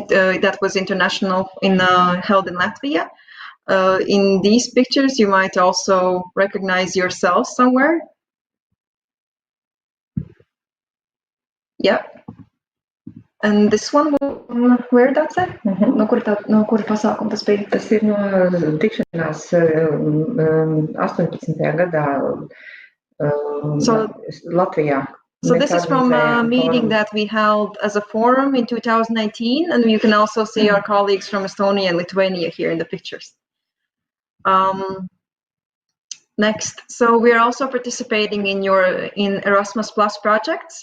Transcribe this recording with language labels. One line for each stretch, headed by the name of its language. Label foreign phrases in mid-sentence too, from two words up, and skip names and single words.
English: That was international, held in Latvia. In these pictures, you might also recognize yourself somewhere. Yeah. And this one, where that's it?
Latvian: No kur pasākuma tas bija? Tas ir no tikšanās 18. gadā Latvijā.
English: So this is from a meeting that we held as a forum in 2019, and you can also see our colleagues from Estonia and Lithuania here in the pictures. Next, so we are also participating in Erasmus Plus projects.